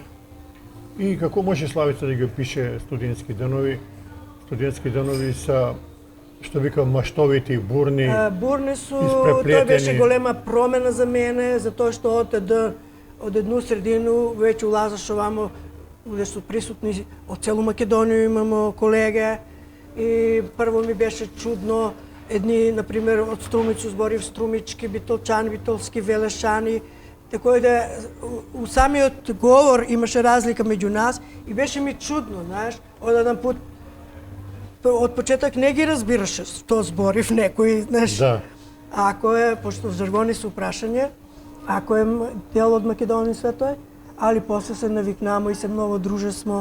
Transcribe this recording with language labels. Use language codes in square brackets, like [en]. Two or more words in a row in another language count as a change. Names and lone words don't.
[mk] И како може Славица да ги опише студентски денови? Студентски денови са, што викам, маштовити и бурни, бурни су, тоа беше голема промена за мене, затоа што од едну средину веќе улазаш овамо где су присутни од целу Македонију, имамо колеге. И прво ми беше čudno, едни, например, od Струмицу зборив струмички, битолчани, битолски, велешани. Tako da u samиот govor имаше разлика меѓу нас и беше ми чудно, знаеш, од еден пут од почеток не ги разбираше што зборив некој, знаеш. Да. Ако е, пошто зрвони се упрашање, ако е дел од Македонија све тој, али после се навикнамо и се многу друже смо.